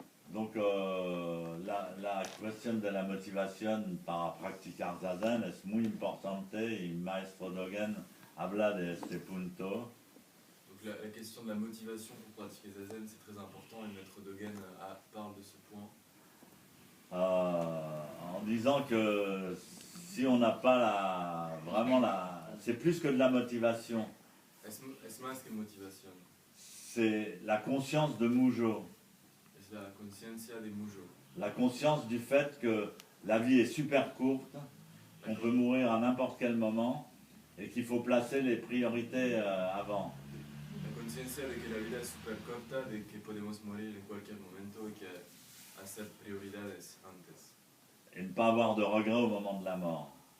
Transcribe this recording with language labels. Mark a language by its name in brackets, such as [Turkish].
[French] Donc [Spanish] la cuestión de la motivación para practicar zazen es muy importante y Maestro Dogen habla de este punto. [French] Donc la question de la motivation pour pratiquer zazen c'est très important et Maître Dogen parle de ce point. En disant que si on n'a pas c'est plus que de la motivation. [Spanish] Es más que motivación. [French] C'est la conscience de Mujo. [Spanish] Es Es la conciencia de mucho. [French] La conscience du fait que la vie est super courte, qu'on peut mourir à n'importe quel moment et qu'il faut placer les priorités avant. [Spanish] La conciencia de que la vida es súper corta, de que podemos morir en cualquier momento y que hacer prioridades antes. [French] Et ne pas avoir de regrets au moment de la mort.